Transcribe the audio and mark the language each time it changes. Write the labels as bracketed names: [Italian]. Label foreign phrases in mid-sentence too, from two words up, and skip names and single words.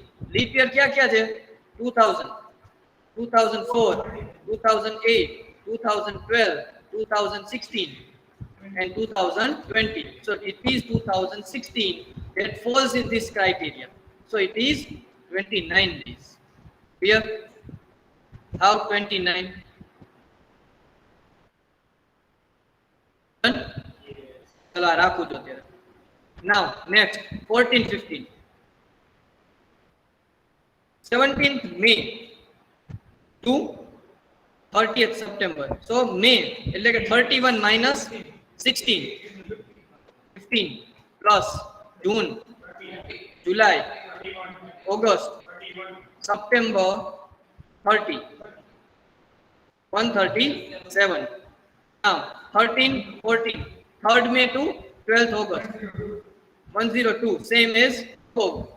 [English] Leap year [Hindi] क्या क्या है? 2000, 2004, 2008, 2012, 2016, and 2020. [English] So it is 2016 that falls in this criteria. So it is 29 days. Clear? How 29? [Gujarati] ચલો આ રાખું જો ત્યારે. [English] Now next 14-15. 17th May to 30th September. So May [Gujarati] એટલે કે [English] 31 minus 16, 15 plus June, July, August, September 30, 137. Now 13, 14, 3rd May to 12th August, 102, same as before.